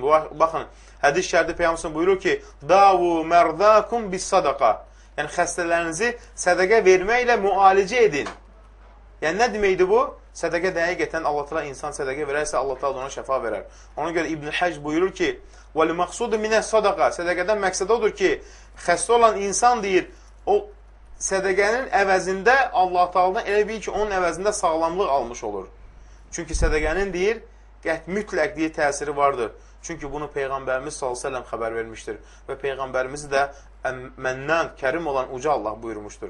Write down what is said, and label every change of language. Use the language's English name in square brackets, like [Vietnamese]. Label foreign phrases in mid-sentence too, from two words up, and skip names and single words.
[Azerbaijani] Baxın, hədis şərdi Peyğəmbər buyurur ki, [Arabic] داووا مرضاكم بالصدقة. [Azerbaijani] Yəni, xəstələrinizi sədəqə verməklə müalicə edin. Yəni, nə deməkdir bu? Sədəqə dəqiqətən Allah təala insan sədəqə verərsə, Allah təala ona şəfa verər. Ona görə İbn Həcc buyurur ki, [Arabic] وَلِمَقْصُدُ مِنَ الصَّدَقَ [Azerbaijani] Sədəqədən məqsəd odur ki, xəstə olan insan deyir, o sədəqənin əvəzində Allah Taala'dan elə bil ki, onun əvəzində sağlamlıq almış olur. Çünki sədəqənin deyir, mütləq deyir, təsiri vardır. Çünki bunu Peyğəmbərimiz s.ə.v xəbər vermişdir. Və Peyğəmbərimiz də məndən, kərim olan uca Allah buyurmuşdur.